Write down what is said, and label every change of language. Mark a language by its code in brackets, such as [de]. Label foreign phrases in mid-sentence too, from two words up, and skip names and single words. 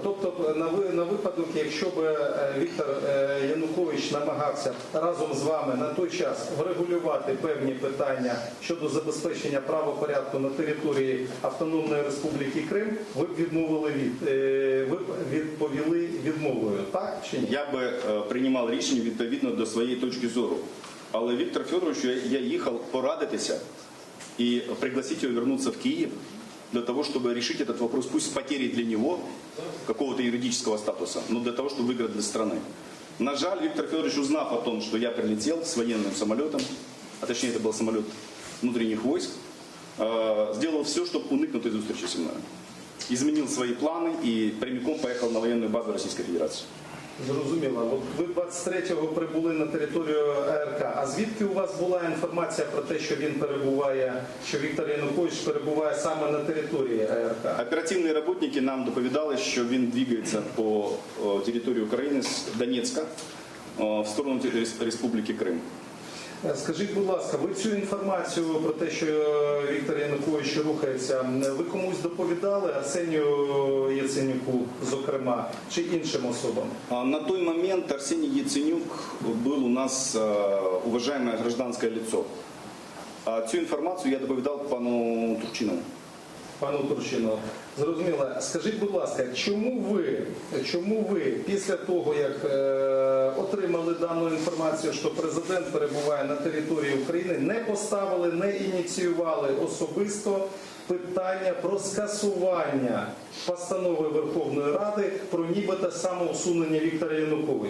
[uk] Тобто на випадок, якщо б Віктор Янукович намагався разом з вами на той час врегулювати певні питання щодо забезпечення правопорядку на території Автономної Республіки Крим, ви б відповіли відмовою, так чи ні? Я би приймав рішення відповідно до своєї точки зору. Але Віктор Федорович, я їхав порадитися [ru] и пригласить его вернуться в Киев для того, чтобы решить этот вопрос, пусть с потерей для него какого-то юридического статуса, но для того, чтобы выиграть для страны. [uk] На жаль, [ru] Виктор Федорович, узнав о том, что я прилетел с военным самолетом, а точнее это был самолет внутренних войск, сделал все, чтобы уникнуть из встречи со мной. Изменил свои планы и прямиком поехал на военную базу Российской Федерации. [uk] Зрозуміло. От ви 23-го прибули на територію АРК. А звідки у вас була інформація про те, що він перебуває, що Віктор Янукович перебуває саме на території АРК? Оперативні работники нам доповідали, що він двигається по території України з Донецька в сторону Республіки Крим. Скажіть, будь ласка, ви цю інформацію про те, що Віктор Янукович рухається, ви комусь доповідали, Арсенію Яценюку, зокрема, чи іншим особам? [ru] На той момент Арсений Яценюк был у нас уважаемое гражданское лицо. [uk] Цю інформацію я доповідав пану Турчинову. Пану Турчинову. Зрозуміло. Скажіть, будь ласка, чому ви після того, як отримали дану інформацію, що президент перебуває на території України, не поставили, не ініціювали особисто питання про скасування постанови Верховної Ради про нібито самоусунення Віктора Януковича?